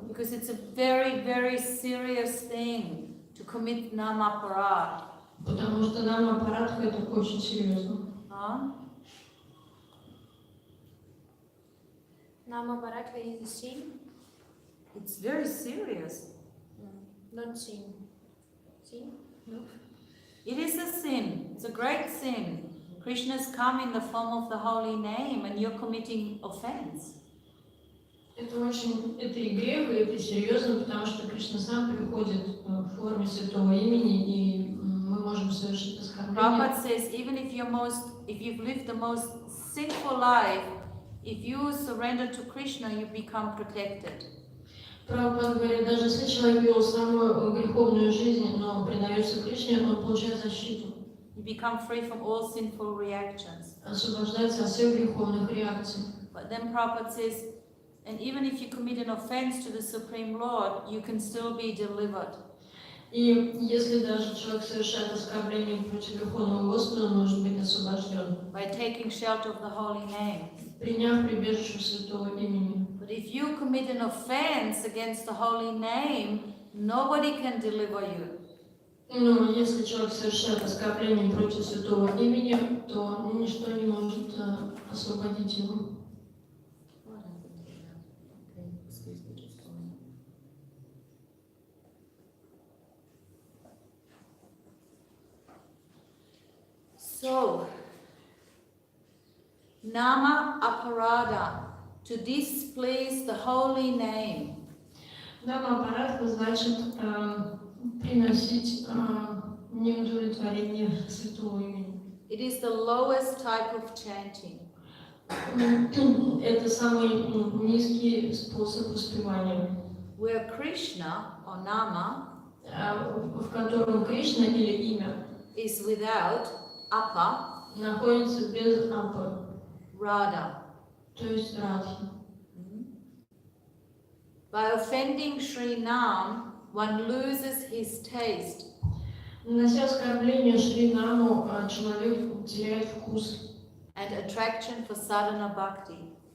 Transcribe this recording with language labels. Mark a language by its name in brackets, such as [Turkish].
[English] Because it's a very, very serious thing to commit namaparad. [Russian] Потому что намапарадха — это очень серьезно. [English] Namaparadha is a sin? It's very serious. Not sin. Sin? No. It is a sin. It's a great sin. Krishna's come in the form of the holy name and you're committing offense. [Russian] Это и грех, и это серьезно, потому что Кришна сам приходит в форме святого имени, и мы можем совершить оскорбление. [English] Prabhupada says, even if you've lived the most sinful life, if you surrender to Krishna, you become protected. [Russian] Прабхупада говорит, даже если человек вел самую греховную жизнь, но предается Кришне, он получает защиту. [English] You become free from all sinful reactions. [Russian] Освобождается от всех греховных реакций. [English] But then Prabhupada says, and even if you commit an offense to the Supreme Lord, you can still be delivered. [Russian] И если даже человек совершает оскорбление против Верховного Господа, он может быть освобожден. [English] By taking shelter of the holy name. [Russian] Приняв прибежище святого имени. [English] But if you commit an offense against the holy name, nobody can deliver you. [Russian] Но если человек совершает оскорбление против святого имени, то ничто не может освободить его. [English] So, nama aparada, to displease the holy name. [Russian] Нама аппаратха значит приносить неудовлетворение святого имени. [English] It is the lowest type of chanting. [Russian] Это самый низкий способ воспевания. [English] Where Krishna or nama [Russian] в котором Кришна или имя [English] is without apa, [Russian] находится без апа, [English] Radha. [Russian] то есть радхи. [English] By offending Sri Nam, one loses his taste. [Russian] Нанося оскорбление Шри Наму, человек теряет вкус [English] and attraction for sadhana bhakti.